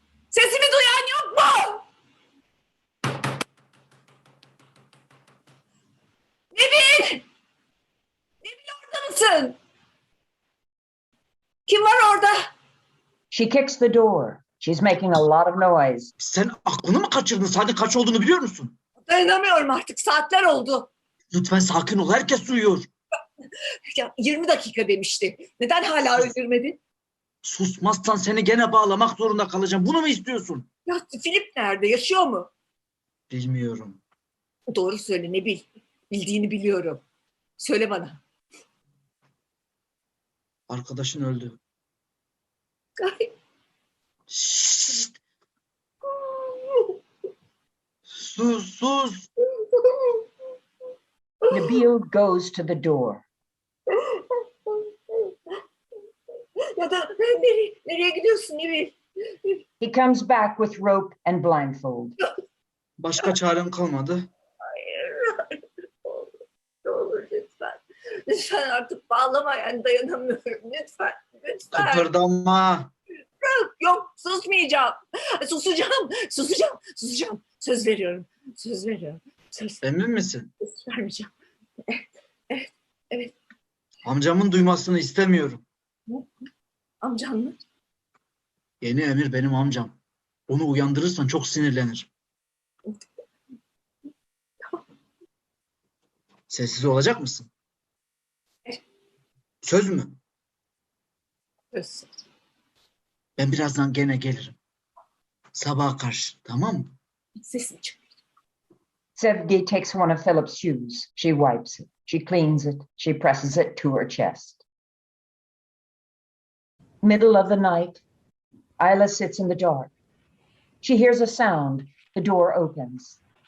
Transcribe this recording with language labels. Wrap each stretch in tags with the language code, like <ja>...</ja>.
<tr>Sesimi duyan yok mu? Nebil! Nebil orada mısın? Kim var orada?</tr> <en>She kicks the door. She's making a lot of noise.</en> <tr>Sen aklını mı kaçırdın? Saatin kaç olduğunu biliyor musun? Dayanamıyorum artık. Saatler oldu. Lütfen sakin ol. Herkes uyuyor. Ya 20 dakika demişti. Neden hala öldürmedin? Susmazsan seni gene bağlamak zorunda kalacağım. Bunu mu istiyorsun? Ya Filip nerede? Yaşıyor mu? Bilmiyorum. Doğru söyle Nebil. Bildiğini biliyorum. Söyle bana. Arkadaşın öldü. Ay. Şşt! Sus.</tr> <en>Nabil goes to the door.</en> <tr>Ya da nereye gidiyorsun Nebil?</tr> <en>He comes back with rope and blindfold.</en> <tr>Başka çarem kalmadı. Hayır. Ne olur lütfen. Lütfen artık bağlamayan dayanamıyorum. Lütfen. Kıpırdama. Yok susmayacağım. Susacağım. Söz veriyorum. Söz Emin misin? vermeyeceğim. Evet. Amcamın duymasını istemiyorum. Amcan mı? Yeni Emir benim amcam. Onu uyandırırsan çok sinirlenir. Sessiz olacak mısın? Söz mü? Söz. Ben birazdan gene gelirim. Sabaha karşı, tamam mı? Sesini çık.</tr> <en>Sevgi takes one of Philip's shoes. She wipes it. She cleans it. She presses it to her chest. Middle of the night, Isla sits in the dark. She hears a sound. The door opens.</en>